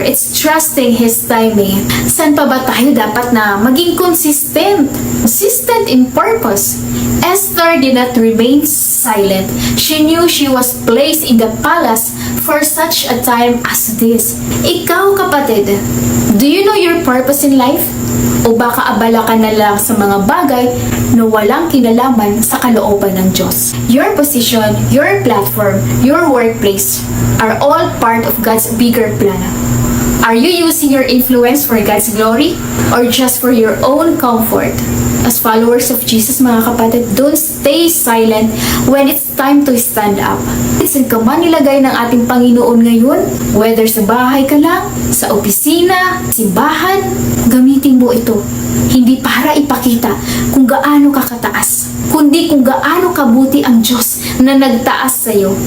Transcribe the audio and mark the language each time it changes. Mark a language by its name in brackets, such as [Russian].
[English] It's trusting His timing. [Filipino] Saan pa ba tayo dapat na maging [English] consistent in purpose? Esther did not remain silent. She knew she was placed in the palace for such a time as this. [Filipino] Ikaw, kapatid, [English] do you know your purpose in life? [Filipino] O baka abala ka na lang sa mga bagay na walang kinalaman sa kalooban ng Diyos? [English] Your position, your platform, your workplace are all part of God's bigger plan. Are you using your influence for God's glory or just for your own comfort? As followers of Jesus, [Filipino] mga kapatid, [English] don't stay silent when it's time to stand up. [Filipino] Saan ka man nilagay ng ating Panginoon ngayon, whether sa bahay ka lang, sa opisina, simbahan, gamitin mo ito. Hindi para ipakita kung gaano ka kataas, kundi kung gaano kabuti ang Diyos na nagtaas sa iyo.